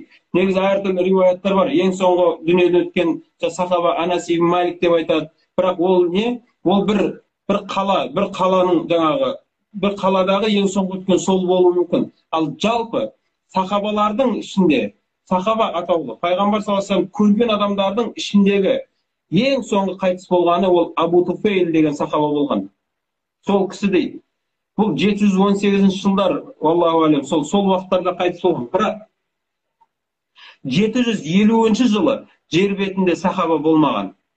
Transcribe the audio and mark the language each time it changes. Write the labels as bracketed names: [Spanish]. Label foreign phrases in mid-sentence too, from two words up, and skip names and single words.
[Kazakh] Негізі әртүрлі риуаяттар бар. Ең соңғы дүниеден өткен сахаба Анас ибн Малик деп айтады. Бірақ ол не? Ол бір қаланың жаңағы, бір қаладағы ең соңғы өткен сол болуы мүмкін. Ал жалпы сахабалардың ішінде, сахаба атаулы, пайғамбар [Arabic] صلى الله عليه وسلم [Kazakh] көрген адамдардың ішіндегі ең соңғы қайтыс болғаны ол Абу Туфейл деген сахаба болған. Сол кісі дейді. Бұл 718 жылдар, [Arabic] الله أعلم, [Kazakh] сол уақыттарда қайтыс болған. Бірақ 750 жылы жер бетінде сахаба болмаған.